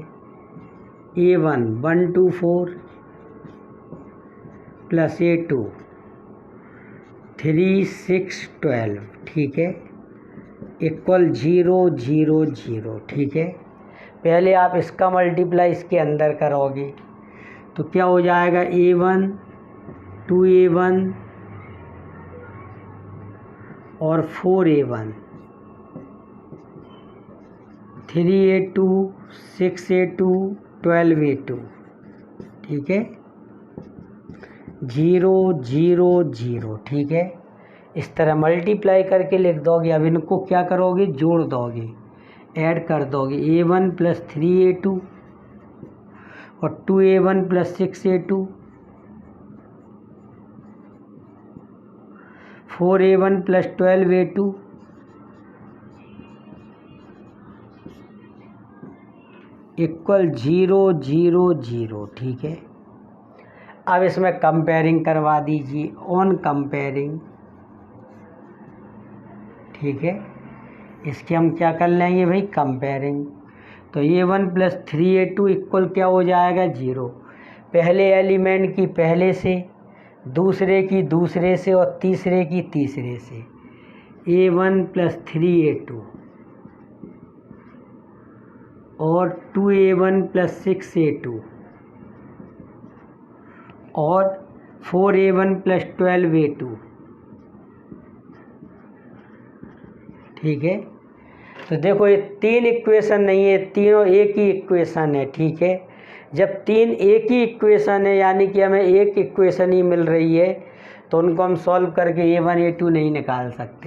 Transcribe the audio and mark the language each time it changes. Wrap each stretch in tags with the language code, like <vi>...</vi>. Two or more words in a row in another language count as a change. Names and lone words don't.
<hi>A1 1 2 4 प्लस A2 3 6 12, ठीक है, इक्वल 0 0 0, ठीक है। पहले आप इसका मल्टीप्लाई इसके अंदर करोगे तो क्या हो जाएगा, A1 2A1 और 4A1 3A2 6A2 12A2, ठीक है, 0 0 0, ठीक है। इस तरह मल्टीप्लाई करके लिख दोगे। अब इनको क्या करोगे, जोड़ दोगे, ऐड कर दोगे। A1 प्लस 3A2 और 2A1 प्लस 6A2, 4A1 प्लस 12A2 इक्वल 0 0 0, ठीक है। अब इसमें कंपेयरिंग करवा दीजिए,</hi> <en>on comparing,</en> <hi>ठीक है। इसके हम क्या कर लेंगे भाई, कंपेयरिंग। तो A1 प्लस 3A2 इक्वल क्या हो जाएगा, 0। पहले एलिमेंट की पहले से, दूसरे की दूसरे से और तीसरे की तीसरे से। A1 प्लस 3A2 और 2A1 प्लस 6A2 और 4A1 प्लस 12A2, ठीक है। तो देखो ये 3 इक्वेशन नहीं है, तीनों एक ही इक्वेशन है, ठीक है। जब 3 एक ही इक्वेशन है यानी कि हमें एक इक्वेशन ही मिल रही है तो उनको हम सॉल्व करके A1 A2 नहीं निकाल सकते।</hi>